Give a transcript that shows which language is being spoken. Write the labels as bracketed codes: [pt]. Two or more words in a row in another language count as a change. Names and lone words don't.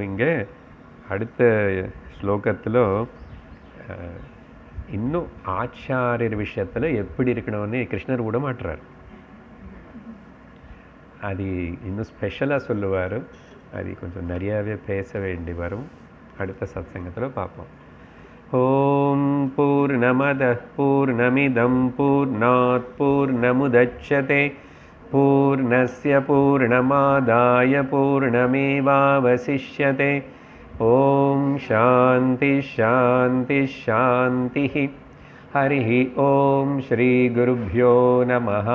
[ta] இங்கே அடுத்த ஸ்லோகத்தில் இன்னும் ஆச்சாரியர் விஷயத்தில் எப்படி இருக்கணும்னு கிருஷ்ணர் விட மாட்டுறார். அது இன்னும் ஸ்பெஷலாக சொல்லுவார். அது கொஞ்சம் நிறையாவே பேச வேண்டி வரும். அடுத்த சத்சங்கத்தில் பார்ப்போம். [sa] ॐ पूर्णमदः पूर्णमिदं पूर्णात् पूर्णमुदच्यते पूर्णस्य पूर्णमादाय पूर्णमेवावशिष्यते. ॐ शान्तिः शान्तिः शान्तिः. हरि ॐ श्री गुरुभ्यो नमः.